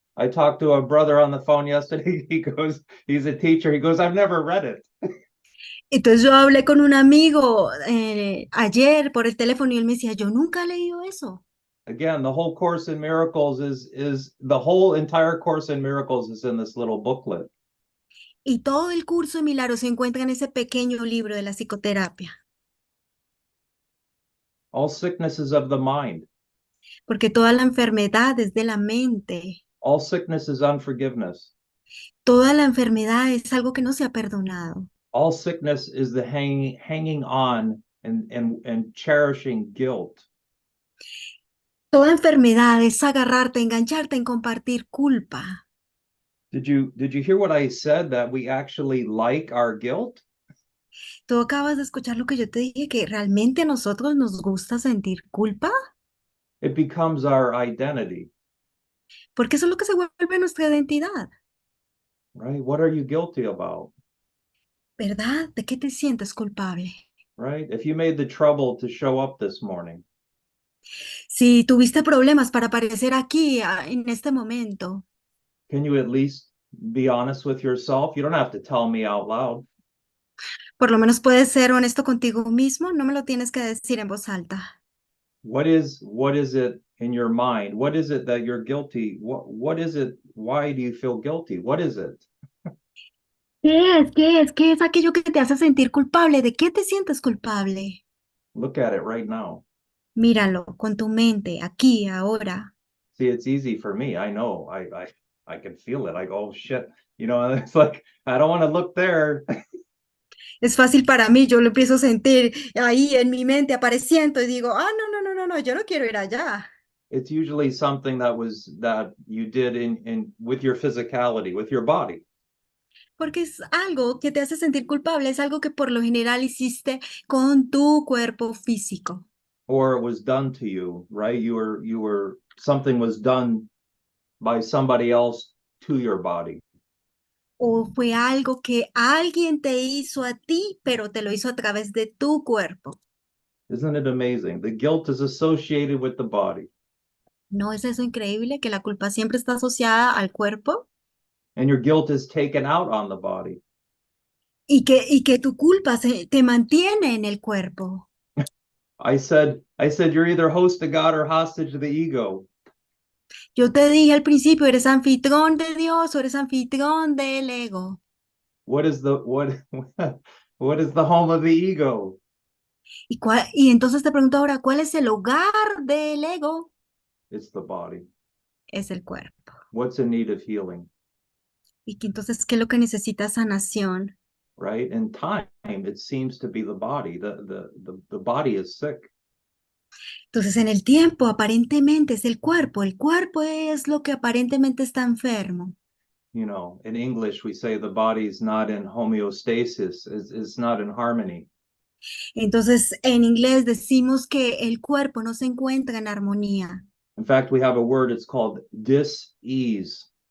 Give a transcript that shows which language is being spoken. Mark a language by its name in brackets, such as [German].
[English] I talked to a brother on the phone yesterday. He's a teacher. He goes, I've never read it. [Spanish] Entonces yo hablé con un amigo ayer por el teléfono y él me decía, yo nunca he leído eso. [English] Again, the whole Course in Miracles is the whole entire Course in Miracles is in this little booklet. [Spanish] Y todo el curso de milagros se encuentra en ese pequeño libro de la psicoterapia. [English] All sickness is of the mind. [Spanish] Porque toda la enfermedad es de la mente. [English] All sickness is unforgiveness. [Spanish] Toda la enfermedad es algo que no se ha perdonado. [English] All sickness is the hanging on and cherishing guilt. [Spanish] Toda enfermedad es agarrarte, engancharte en compartir culpa. [English] Did you hear what I said, that we actually like our guilt? [Spanish] ¿Tú acabas de escuchar lo que yo te dije, que realmente a nosotros nos gusta sentir culpa? [English] It becomes our identity, [Spanish] Porque eso es lo que se vuelve nuestra identidad, [English] right? What are you guilty about, [Spanish] ¿verdad? ¿De qué te sientes culpable? [English] right? If you made the trouble to show up this morning, [Spanish] Si tuviste problemas para aparecer aquí en este momento, [English] can you at least be honest with yourself? You don't have to tell me out loud. [Spanish] por lo menos puedes ser honesto contigo mismo, no me lo tienes que decir en voz alta. [English] What is it in your mind? What is it that you're guilty? What is it? Why do you feel guilty? What is it? [Spanish] ¿Qué es aquello que te hace sentir culpable? ¿De qué te sientes culpable? [English] Look at it right now. [Spanish] Míralo con tu mente, aquí, ahora. [English] See, it's easy for me. I know. I can feel it. I go, oh, shit. You know, it's like, I don't want to look there. [Spanish] Es fácil para mí, yo lo empiezo a sentir ahí en mi mente apareciendo y digo, no, yo no quiero ir allá. [English] it's usually something that you did in with your physicality, with your body. [Spanish] Porque es algo que te hace sentir culpable, es algo que por lo general hiciste con tu cuerpo físico. [English] Or it was done to you, right? Something was done by somebody else to your body. [Spanish] O fue algo que alguien te hizo a ti, pero te lo hizo a través de tu cuerpo. [English] Isn't it amazing? The guilt is associated with the body. [Spanish] ¿No es eso increíble que la culpa siempre está asociada al cuerpo? [English] And your guilt is taken out on the body. [Spanish] Y que tu culpa te mantiene en el cuerpo. [English] I said you're either host to God or hostage to the ego. [Spanish] Yo te dije al principio, eres anfitrión de Dios o eres anfitrión del ego. [English] What is the what is the home of the ego? [Spanish] Y entonces te pregunto ahora, ¿cuál es el hogar del ego? [English] It's the body. [Spanish] Es el cuerpo. [English] What's in need of healing? [Spanish] Y que entonces, ¿qué es lo que necesita sanación? [English] Right? In time, it seems to be the body. The body is sick. [Spanish] Entonces, en el tiempo, aparentemente es el cuerpo. El cuerpo es lo que aparentemente está enfermo. [English] You know, in English, we say the body's not in homeostasis, it's not in harmony. [Spanish] Entonces, en inglés decimos que el cuerpo no se encuentra en armonía. [English] In fact, we have a word, it's called dis-ease.